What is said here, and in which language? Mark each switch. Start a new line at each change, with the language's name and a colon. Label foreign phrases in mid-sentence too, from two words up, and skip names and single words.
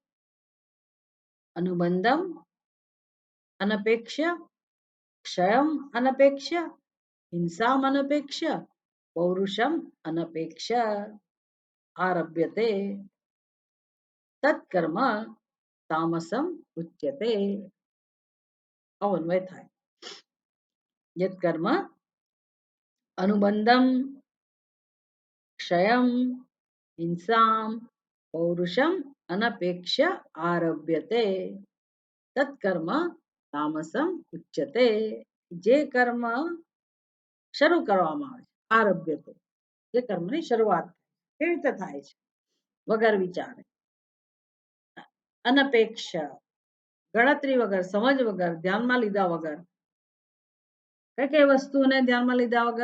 Sanskrit: અનુબંધમ અનપેક્ષ્ય ક્ષયમ અનપેક્ષ્ય હિંસામ અનપેક્ષ્ય પૌરુષમ અનપેક્ષ્ય આરભ્યતે તત્કર્મ તામસમ ઉચ્યતે.
Gujarati: અવન્વય થાય.
Sanskrit: યત કર્મ अनुबंधम क्षयम हिंसाम पौरुषम अनपेक्ष्य आरभ्यते तत्कर्म तामसम उच्यते.
Gujarati: જે કર્મ શરૂ કરવામાં આવે છે આરભ્યતે, જે કર્મની શરૂઆત કેવી રીતે થાય છે? વગર વિચારે, અનપેક્ષ, ગણતરી વગર, સમજ વગર, ધ્યાનમાં લીધા વગર. કઈ કઈ વસ્તુને ધ્યાનમાં લીધા વગર?